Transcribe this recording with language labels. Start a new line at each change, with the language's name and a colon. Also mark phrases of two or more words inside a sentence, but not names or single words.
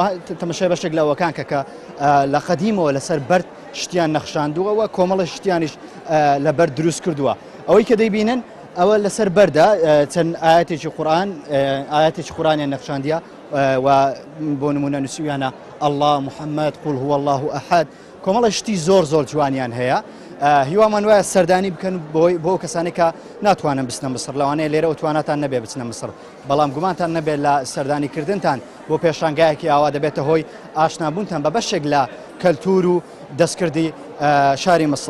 Central Kurdish: تەمەشای بەشێک لەوەکان کە لە قەدیمەوە لەسەر بەرد شتیان نەخشاندووە و کۆمەڵە شتیانیش لە بەر دروست کردووە. ئەوەی کە دەیبینن ئەوە لەسەر بەردە چەند ئاەتێکی قورآنیان نەخشاندیە، و بۆ نمونە نووسیویانە الله محەممەد
Arabic: قول هو الله ئەحەد.
Central Kurdish: کۆمەڵە شتی زۆر جوانیان هەیە. هیوامان وایە سەردانی بکەن بۆ کەسانی کە ناتوانن بچنە مصر، لەوانەیە لێرە تواناتان نەبێ بچنە مصر، بەڵام گومانتان نەبێت لە سەردانیکردنتان بۆ پێشانگایەکی ئاوا دەبێتە هۆی ئاشنابوونتان بە بەشێک لە کەلتور و دەستکردی شاری مەسڵ.